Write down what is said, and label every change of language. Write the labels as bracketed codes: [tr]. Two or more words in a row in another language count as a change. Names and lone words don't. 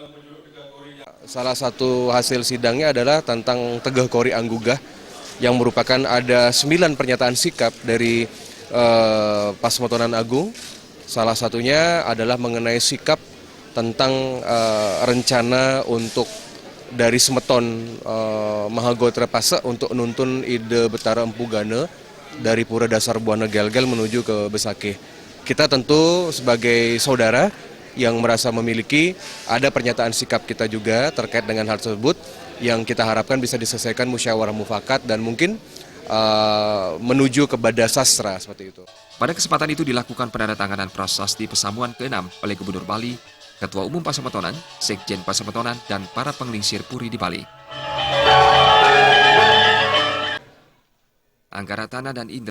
[id] Salah satu hasil sidangnya adalah tentang Tegah Kori Anggugah yang merupakan ada 9 pernyataan sikap dari Pasemetonan Agung. Salah satunya adalah mengenai sikap tentang rencana untuk dari Semeton Mahagotra Pasa untuk nuntun Ide Betara Empu Gana dari Pura Dasar Buana Gelgel menuju ke Besakih. Kita tentu sebagai saudara yang merasa memiliki ada pernyataan sikap kita juga terkait dengan hal tersebut yang kita harapkan bisa diselesaikan musyawarah mufakat dan mungkin menuju ke Bada Sastra seperti itu. Pada kesempatan itu dilakukan penandatanganan prasasti pesamuan ke-6 oleh Gubernur Bali, Ketua Umum Pasemetonan, Sekjen Pasemetonan, dan para penglingsir Puri di Bali. Anggara Tanah dan Indra